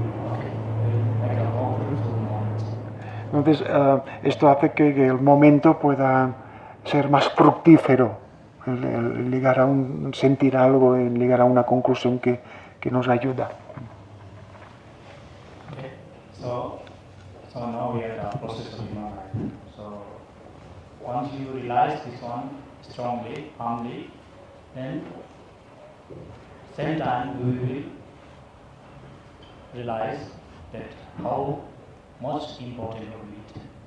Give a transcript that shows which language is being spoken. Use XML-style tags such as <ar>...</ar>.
<en>Okay, make a more fruitful moment.</en> <es>Entonces, esto hace que el momento pueda ser más fructífero, el llegar a sentir algo, el llegar a una conclusión que nos ayuda.</es> <en>Okay, so now we are at the process of human life. So once you realize this one strongly, firmly, then same time we will realize that how much important it is.</en>